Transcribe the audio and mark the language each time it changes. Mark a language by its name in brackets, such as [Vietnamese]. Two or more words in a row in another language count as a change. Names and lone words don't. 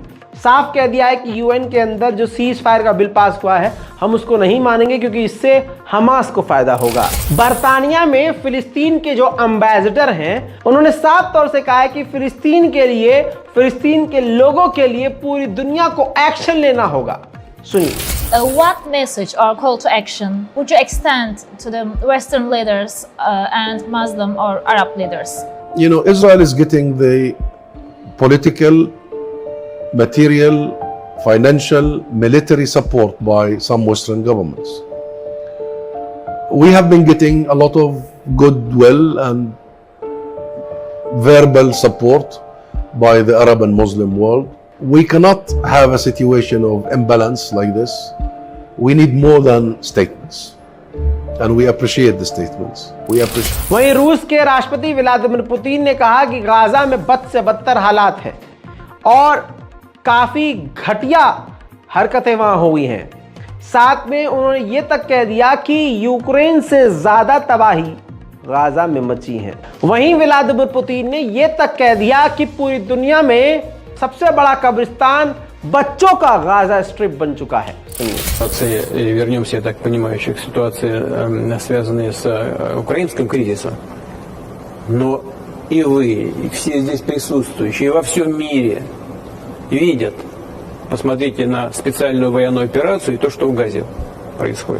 [Hindi] साफ कह दिया है कि यूएन के अंदर जो [English] cease fire [Hindi] का बिल पास हुआ है, हम उसको नहीं मानेंगे क्योंकि इससे हमास को फायदा होगा। बरतानिया में फिलिस्तीन के जो एम्बेसडर हैं, उन्होंने साफ तौर से कहा है कि फिलिस्तीन के लिए, फिलिस्तीन के लोगों के लिए पूरी दुनिया को एक्शन लेना होगा। सुनिए। [English] What message or call to action would you extend to the Western leaders and Muslim or Arab leaders? You know, Israel is getting the political, material, financial, military support by some Western governments. We have been getting a lot of goodwill and verbal support by the Arab and Muslim world. We cannot have a situation of imbalance like this. We need more than statements. And we appreciate the statements. We appreciate. [Hindi] वहीं रूस के राष्ट्रपति व्लादिमीर पुतिन ने कहा कि गाजा में बद से बदतर हालात हैं और काफी घटिया हरकतें वहां हुई हैं। साथ में उन्होंने ये तक कह दिया कि यूक्रेन से ज्यादा तबाही गाजा में मची है। वहीं व्लादिमीर पुतिन ने ये तक कह दिया कि पूरी दुनिया में सबसे बड़ा कब्रिस्तान बच्चों का गाजा स्ट्रिप बन चुका है। [Russian] Вернемся, я так понимаю, еще к ситуации, связанной с украинским кризисом. Но и вы, и все здесь присутствующие, и во всем мире видят, посмотрите на специальную военную операцию и то, что в Газе происходит.